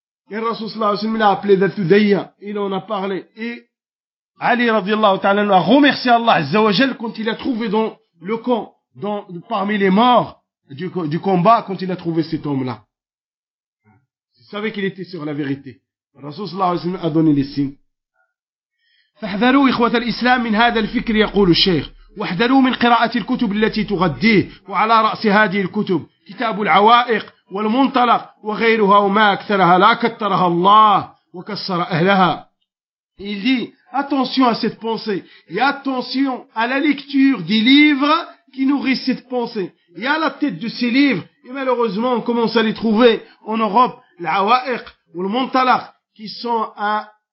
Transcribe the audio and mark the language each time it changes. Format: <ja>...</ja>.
<fr>Et Rasoul sallallahu alayhi wa sallam l'a appelé Zathudaya, il en a parlé, et Ali radiallahu ta'ala a remercié Allah azza wa jal quand il a trouvé dans le camp, dans, parmi les morts du combat, quand il a trouvé cet homme-là. Il savait qu'il était sur la vérité. Rasoul sallallahu alayhi wa sallam a donné les signes.</fr> <ar>فاحذروا إخوة الإسلام من هذا الفكر يقول الشيخ واحذروا من قراءة الكتب التي تغديه وعلى رأس هذه الكتب كتاب العوائق والمنطلق وغيرها وما أكثرها لا كثرها الله وكسر أهلها.</ar> <fr>Il dit attention à cette pensée et attention à la lecture des livres qui nourrissent cette pensée et à la tête de ces livres, et malheureusement on commence à les trouver en Europe, العوائق والمنطلق, qui sont un...</fr>